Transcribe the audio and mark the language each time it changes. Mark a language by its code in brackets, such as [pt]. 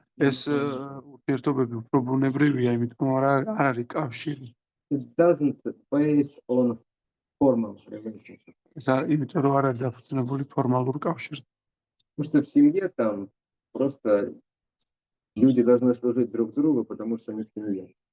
[ka] ეს ურთიერთობები უფრო ბუნებრივია, იმიტომ რომ არ არის კავშირი. [en] It doesn't base on formal relationship. [ka] ეს იმიტომ რომ არ არის დაფუძნებული ფორმალურ კავშირზე. [ru] Потому что в семье там просто люди должны служить друг другу, потому что они в семье.